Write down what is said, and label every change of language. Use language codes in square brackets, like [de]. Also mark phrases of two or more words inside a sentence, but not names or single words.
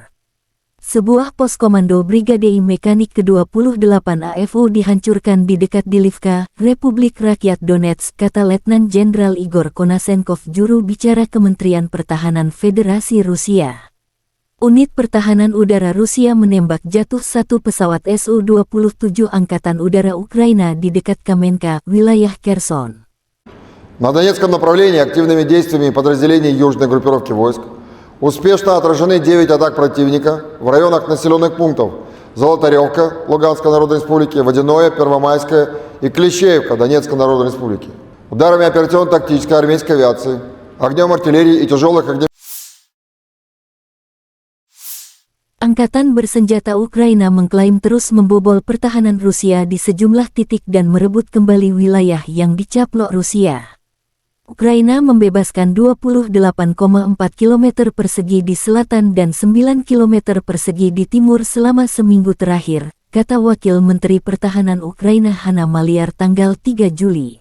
[id] Sebuah pos komando Brigade Mekanik ke-28 AFU dihancurkan di dekat Dilivka, Republik Rakyat Donetsk, kata Letnan Jenderal Igor Konasenkov, juru bicara Kementerian Pertahanan Federasi Rusia. Unit pertahanan udara Rusia menembak jatuh 1 pesawat Su-27 Angkatan Udara Ukraina di dekat Kamenka, wilayah Kherson. [ru] На Донецком направлении активными действиями подразделений южной группировки войск успешно отражены 9 атак противника в районах населенных пунктов Золотаревка Луганской Народной Республики, Водяное, Первомайское и Клещеевка Донецкой Народной Республики. Ударами операционно-тактической армейской авиации, огнем артиллерии и тяжелых огневых. [id] Angkatan bersenjata Ukraina mengklaim terus membobol pertahanan Rusia di sejumlah titik dan merebut kembali wilayah yang dicaplok Rusia. Ukraina membebaskan 28,4 km persegi di selatan dan 9 km persegi di timur selama seminggu terakhir, kata Wakil Menteri Pertahanan Ukraina Hanna Maliar tanggal 3 Juli.